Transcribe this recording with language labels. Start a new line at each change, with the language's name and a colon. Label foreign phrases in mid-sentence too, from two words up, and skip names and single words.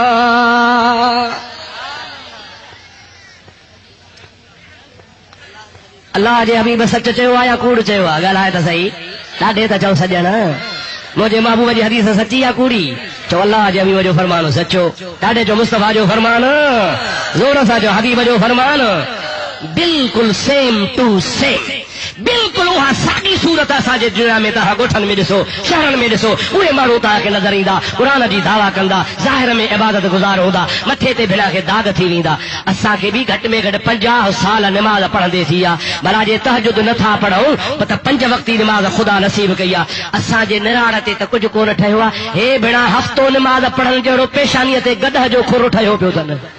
Sindhi: अल्लाह जे हबीब सच चयो आहे या कूड़ चयो आहे ॻाल्हाए त सही ॾाढे त चओ सॼण मुंहिंजे महबूब जी हदीस सची या कूड़ी चो अल्लाह जे हबीब जो फरमान सचो ॾाढे जो मुस्तफ़ा जो फरमान ज़ोर सां जो हबीब जो फरमान बिल्कुल
English: same to same
Sindhi: बिल्कुल उहा साॻी सूरत असांजे दुनिया में तव्हां ॻोठनि में ॾिसो शहरनि में ॾिसो उहे माण्हू तव्हांखे नज़र ईंदा क़ुरान जी दावा कंदा ज़ाहिर में इबादत गुज़ार हूंदा मथे ते भिड़ा खे दाग थी वेंदा असांखे बि घटि में घटि 50 साल निमाज़ पढ़ंदे थी आहे भला जे तहजुद नथा पढ़ूं त 5 वक़्ती निमाज़ ख़ुदा नसीब कई आहे असांजे निराण ते त कुझु कोन ठहियो आहे हे भेणा हफ़्तो निमाज़ पढ़ण जहिड़ो पेशानीअ ते गॾह जो खुरो ठहियो पियो अथनि